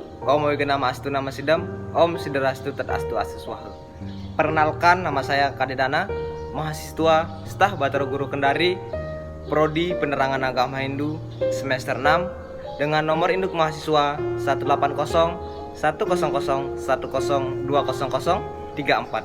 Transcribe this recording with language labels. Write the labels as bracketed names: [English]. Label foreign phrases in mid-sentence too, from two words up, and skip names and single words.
[Sanskrit] Om Wigenama Astu Nama Sidam, Om Siderastu Tadastu Asuswaha. [Indonesian] Perkenalkan, nama saya Kadedana, mahasiswa Staf Batara Guru Kendari, Prodi Penerangan Agama Hindu semester 6 dengan nomor induk mahasiswa 1800100102034.